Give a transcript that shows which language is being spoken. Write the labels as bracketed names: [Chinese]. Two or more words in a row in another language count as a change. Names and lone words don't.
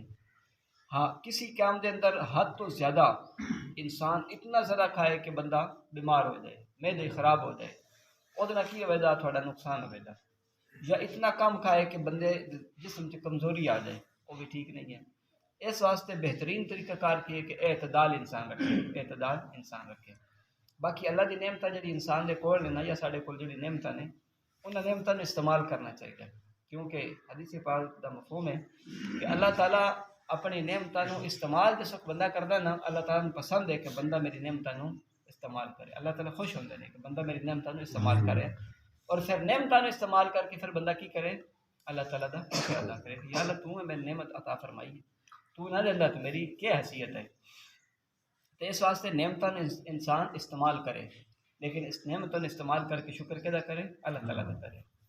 [Punjabi] ہاں کسی کام دے اندر حد تو زیادہ انسان اتنا زیادہ کھائے کہ بندہ بیمار ہو جائے، معدے خراب ہو جائے، وہ کی وجہ تھوڑا نقصان ہو جائے، یا اتنا کم کھائے کہ بندے جسم سے کمزوری آ جائے، وہ بھی ٹھیک نہیں ہے۔ اس واسطے بہترین طریقہ کار کی ہے کہ اعتدال انسان رکھے۔ باقی اللہ دی نعمتاں جڑی انسان دے کول نے نا یا ساڈے کول جڑی نعمتاں نے انہاں نعمتاں نوں استعمال کرنا چاہیے، کیونکہ حدیث پاک دا مفہوم ہے کہ اللہ تعالیٰ اپنی نعمتاں نوں استعمال جس وقت بندہ کردا نا اللہ تعالیٰ نوں پسند ہے کہ بندہ میری نعمتاں نوں استعمال کرے۔ اللہ تعالیٰ خوش ہوندے نے کہ بندہ میری نعمتاں نوں استعمال کرے، اور پھر نعمتاں نوں استعمال کر کے پھر بندہ کی کرے، اللہ تعالیٰ دا شکر ادا کرے کہ یا اللہ تو میں نعمت عطا فرمائی ہے، تو نہ دیندا تو میری کیا حیثیت ہے۔ تو اس واسطے نعمتاں انسان استعمال کرے، لیکن اس نعمتوں استعمال کر کے شکر کدا کرے، اللہ تعالیٰ کا کرے۔